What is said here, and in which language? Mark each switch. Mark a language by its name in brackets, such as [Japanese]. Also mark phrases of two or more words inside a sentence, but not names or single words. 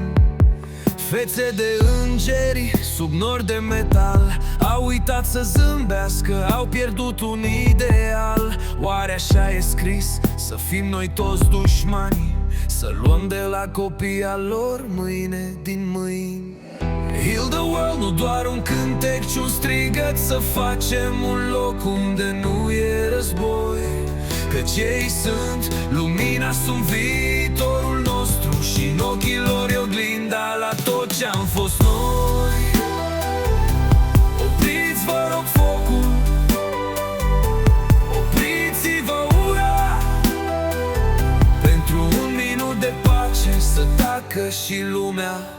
[Romanian] Fețe de îngeri sub nori de metal au uitat să zâmbească, au pierdut un ideal. Oare așa e scris să fim noi toți dușmani, să luăm de la copii al lor mâine din mâini? [English] Heal the world, [Romanian] nu doar un cântec, ci un strigăt, să facem un loc unde nu e război. Căci ei sunt lumina, sunt viitorul nostru și în ochii lor e oglinda la tot ce-am fost noi. Opriți, vă rog, focul, opriți-vă ura, pentru un minut de pace să tacă și lumea.